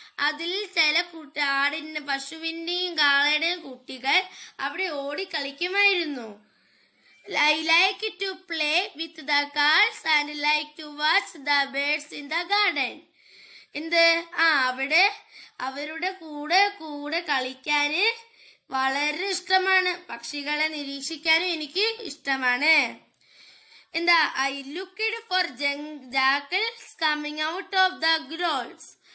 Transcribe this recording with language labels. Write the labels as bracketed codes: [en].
[ml] അതിൽ ചില പശുവിന്റെയും കാളയുടെയും കുട്ടികൾ അവിടെ ഓടി കളിക്കുമായിരുന്നു. [en] I like to play with the cows and like to watch the birds in the garden. [ml] അവിടെ അവരുടെ കൂടെ കളിക്കാന് വളരെ ഇഷ്ടമാണ്. പക്ഷികളെ നിരീക്ഷിക്കാനും എനിക്ക് ഇഷ്ടമാണ്. [en] I looked for jackals coming out of the groves.